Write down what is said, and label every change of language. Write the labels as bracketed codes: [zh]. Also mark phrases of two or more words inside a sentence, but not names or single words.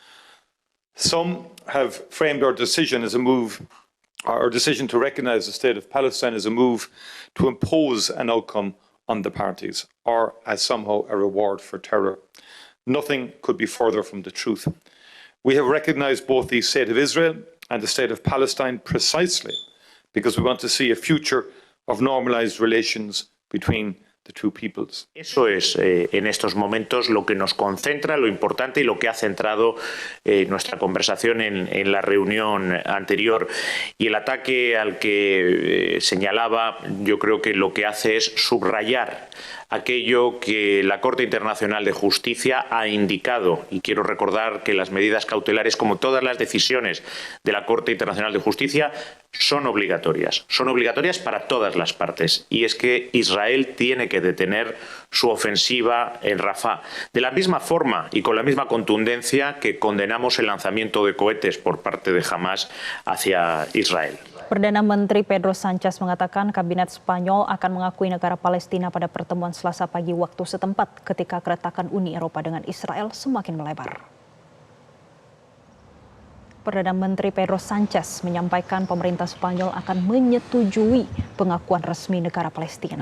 [en] Some have framed our decision as a move, our decision to recognise the state of Palestine as a move to impose an outcome on the parties, or as somehow a reward for terror. Nothing could be further from the truth. We have recognised both the state of Israel and the state of Palestine precisely because we want to see a future of normalised relations between the two peoples. [es] Eso es en estos momentos lo que nos concentra, lo importante y lo que ha centrado nuestra conversación en la reunión anterior. Y el ataque al que señalaba, yo creo que lo que hace es subrayar aquello que la Corte Internacional de Justicia ha indicado. Y quiero recordar que las medidas cautelares, como todas las decisiones de la Corte Internacional de Justicia, son obligatorias para todas las partes. Y es que Israel tiene que detener su ofensiva en Rafah. De la misma forma y con la misma contundencia que condenamos el lanzamiento de cohetes por parte de Hamas hacia Israel. [id] Perdana Menteri Pedro Sanchez mengatakan kabinet Spanyol akan mengakui negara Palestina pada pertemuan Selasa pagi waktu setempat ketika keretakan Uni Eropa dengan Israel semakin melebar. Perdana Menteri Pedro Sanchez menyampaikan pemerintah Spanyol akan menyetujui pengakuan resmi negara Palestina.